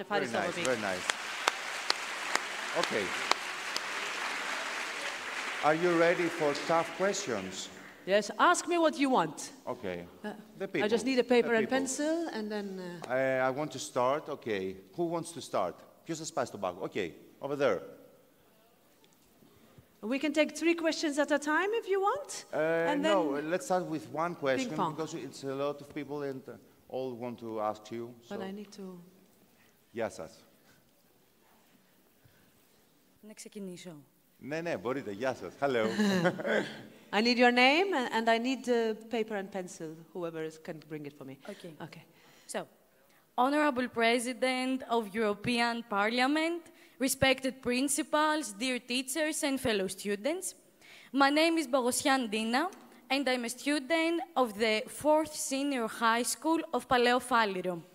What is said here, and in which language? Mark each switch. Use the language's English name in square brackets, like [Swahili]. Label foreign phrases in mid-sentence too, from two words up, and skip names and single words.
[English] Very nice, very nice. Okay. Are you ready for tough questions? Yes, ask me what you want. Okay. The people. I just need a paper The and people. pencil, and then... I want to start. Okay. Who wants to start? [Greek] Ποιος θα σπάσει τον πάγο? [English] Okay. Over there. We can take 3 questions at a time if you want. And then No, let's start with one question ping-pong. because it's a lot of people and all want to ask you. But So. I need to... [Greek] Γεια σας. Να ξεκινήσω. Ναι, μπορείτε. Γεια σας. [English] Hello. I need your name, and I need paper and pencil, whoever can bring it for me. Okay. Okay. So, Honorable President of European Parliament, respected principals, dear teachers and fellow students, my name is Bogosian Dina, and I'm a student of the 4th Senior High School of Paleo Falliro.